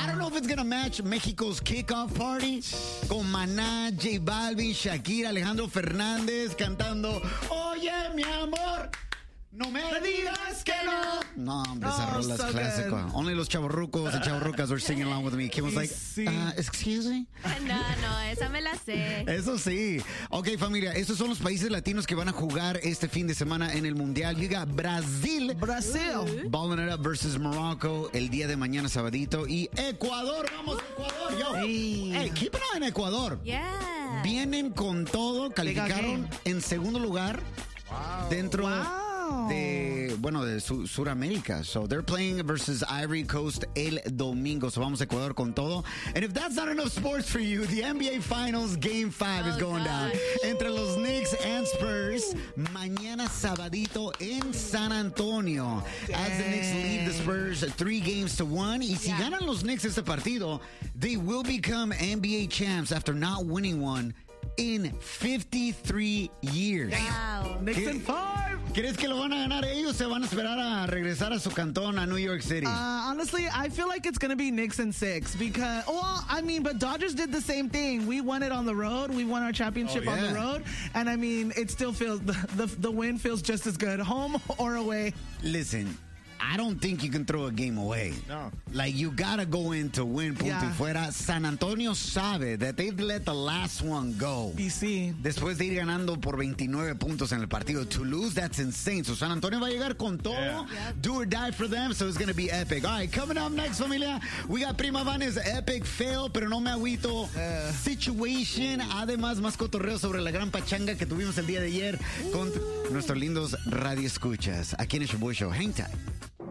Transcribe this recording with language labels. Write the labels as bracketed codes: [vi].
[en] I don't know if it's going to match Mexico's kickoff party con Maná, J Balvin, Shakira, Alejandro Fernández cantando Oye, mi amor. [es] No me digas que no. No, hombre, esa rola es clásica. [en] Only los chavorrucos and chavorrucas were singing along with me. Kim was like, excuse me. [es] No, esa me la sé. Eso sí. Ok, familia, estos son los países latinos que van a jugar este fin de semana en el Mundial. Llega Brasil. Brasil. [en] Balling It Up versus Morocco [es] el día de mañana, sabadito. Y Ecuador. Vamos, Ecuador. Yo. Sí. [en] Hey, keep it on in Ecuador. Yeah. [es] Vienen con todo. Calificaron en segundo lugar. [en] Wow. [es] Dentro. [en] Wow. [es] De, bueno, de Suramérica. [en] So they're playing versus Ivory Coast [es] el domingo. So vamos a Ecuador con todo. [en] And if that's not enough sports for you, the NBA Finals Game 5 is going down. [es] Entre los Knicks and Spurs, mañana sabadito en San Antonio. [en] As the Knicks lead the Spurs 3-1. [es] Y si ganan los Knicks este partido, [en] they will become NBA champs after not winning one in 53 years. Wow. Knicks in 5. [es] ¿Crees que lo van a ganar ellos o se van a esperar a regresar a su cantón, a New York City? [en] Honestly, I feel like it's going to be Knicks in 6 because, but Dodgers did the same thing. We won it on the road. We won our championship on the road. And I mean, it still feels, the win feels just as good, home or away. Listen, I don't think you can throw a game away. No. Like, you got to go in to win, [es] punto y fuera. [en] San Antonio sabe that they've let the last one go. BC. [es] Después de ir ganando por 29 puntos en el partido. [en] To lose, that's insane. [es] So, San Antonio va a llegar con todo. [en] Yeah. Do or die for them, so it's going to be epic. All right, coming up next, familia. We got Prima Vane's epic fail, [es] pero no me agüito. [en] Situation. [es] Además, más cotorreo sobre la gran pachanga que tuvimos el día de ayer con nuestros lindos radioescuchas. Aquí en el Shaboy Show. [en] Hang tight.